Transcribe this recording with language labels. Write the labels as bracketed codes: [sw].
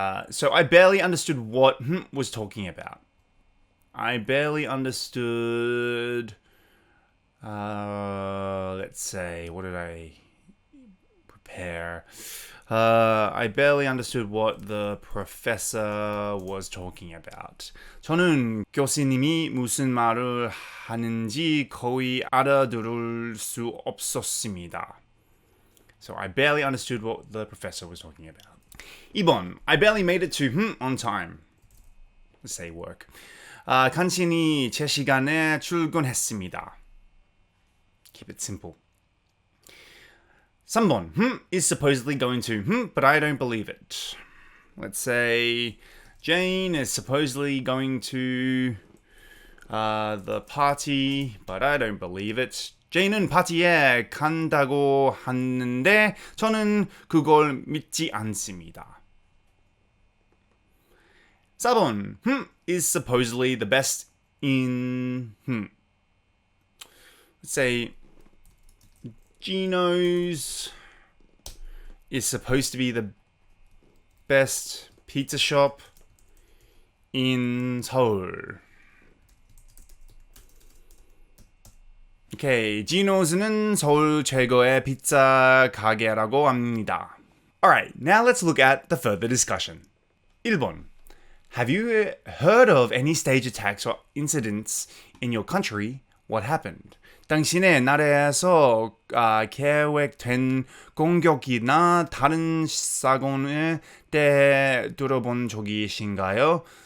[en] So I barely understood what was talking about. I barely understood, let's say, what did I prepare? I barely understood what the professor was talking about. [ko] 저는 교수님이 무슨 말을 하는지 거의 알아들을 수 없었습니다. [en] So I barely understood what the professor was talking about. [ko] 2번. [en] I barely made it to on time. Let's say work. [ko] 간신히 제 시간에 출근했습니다. [en] Keep it simple. [ko] 3번. [en] Is supposedly going to but I don't believe it. Let's say Jane is supposedly going to the party, but I don't believe it. [ko] Jane은 파티에 간다고 하는데 저는 그걸 믿지 않습니다. 4번. [en] Is supposedly the best in Let's say Gino's is supposed to be the best pizza shop in Seoul. Okay, [ko] Gino's는 서울 최고의 피자 가게라고 합니다. [en] Alright, now let's look at the further discussion. [ko] 1번. [en] Have you heard of any stage attacks or incidents in your country? What happened? [ko] 당신의 나라에서 계획된 공격이나 다른 사건에 대해 들어본 적이신가요?